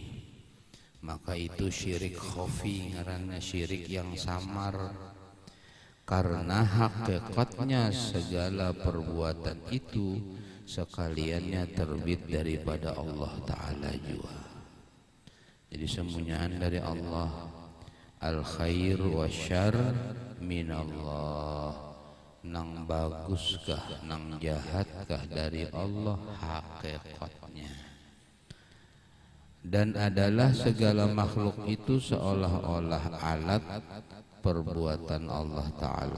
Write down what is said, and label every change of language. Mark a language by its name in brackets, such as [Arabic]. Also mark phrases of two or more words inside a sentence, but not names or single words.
[Indonesian] Maka itu syirik khafi, ngaranna syirik yang samar. Karena hakikatnya segala perbuatan itu sekaliannya terbit daripada Allah Ta'ala jua. Jadi semuanya dari Allah. [Arabic] الخير والشر من الله. [Banjar] Nang baguskah, nang jahatkah dari Allah hakikatnya. [Indonesian] Dan adalah segala makhluk itu seolah-olah alat perbuatan Allah Ta'ala.